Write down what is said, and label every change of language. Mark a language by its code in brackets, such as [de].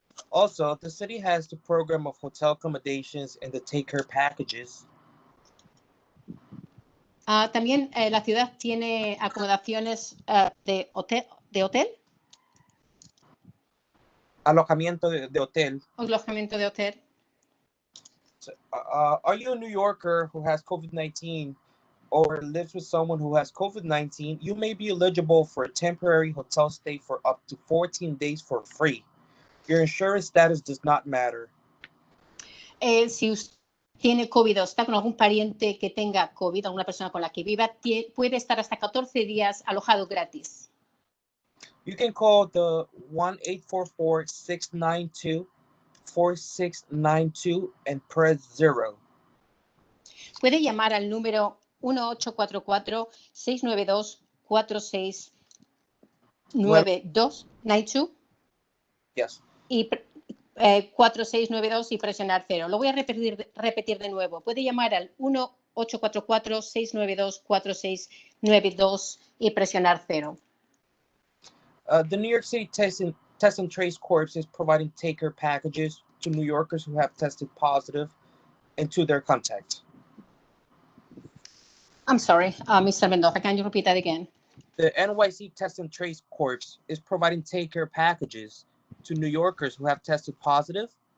[en] Also, the city has the program of hotel accommodations and the take care packages. [es] También la ciudad tiene acomodaciones de hotel. Alojamiento de hotel. Alojamiento de hotel. [en] So, are you a New Yorker who has COVID-19 or lives with someone who has COVID-19? You may be eligible for a temporary hotel stay for up to 14 days for free. Your insurance status does not matter. [es] Si usted tiene COVID o está con algún pariente que tenga COVID, alguna persona con la que viva, puede estar hasta 14 días alojado gratis. [en] You can call the 1-844-692-4692 and press 0. [es] Puede llamar al número 1-844-692-4692. [en] Yes. [es] Y 4692 y presionar 0. Lo voy a repetir de nuevo. Puede llamar al 1-844-692-4692 y presionar 0. [en] The New York City Test and Trace Corps is providing take-care packages to New Yorkers who have tested positive and to their contacts. I'm sorry, Mr. Mendoza, can you repeat that again? The NYC Test and Trace Corps is providing take-care packages to New Yorkers who have tested positive